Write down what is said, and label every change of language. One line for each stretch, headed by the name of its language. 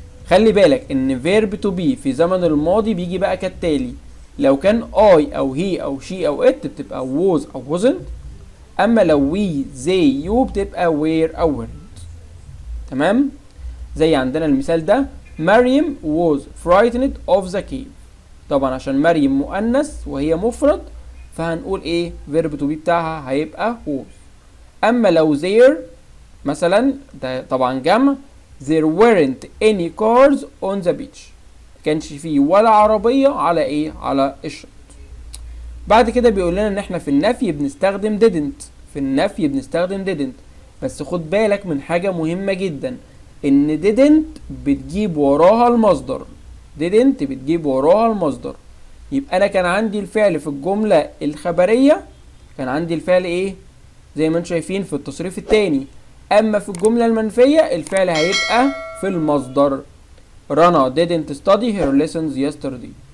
Arabic: خلي بالك ان
English: verb to be
Arabic: في زمن الماضي بيجي بقى كالتالي: لو كان I او he او she او it بتبقى was او wasn't، اما لو we they you بتبقى were او weren't. تمام؟ زي عندنا المثال ده: مريم
English: was frightened of the cave.
Arabic: طبعا عشان مريم مؤنث وهي مفرد فهنقول ايه؟ verb to be بتاعها هيبقى was. اما لو
English: there
Arabic: مثلا ده طبعا جمع:
English: there weren't any cars on the beach.
Arabic: مكانش فيه ولا عربية على ايه؟ على الشط. بعد كده بيقول لنا ان احنا في النفي بنستخدم didn't. في النفي بنستخدم didn't، بس خد بالك من حاجة مهمة جدا، ان didn't بتجيب وراها المصدر. didn't بتجيب وراها المصدر. يبقى انا كان عندي الفعل في الجملة الخبرية، كان عندي الفعل ايه؟ زي ما انتم شايفين في التصريف التاني. اما في الجملة المنفية الفعل هيبقى في المصدر.
English: رنا didn't study her lessons yesterday.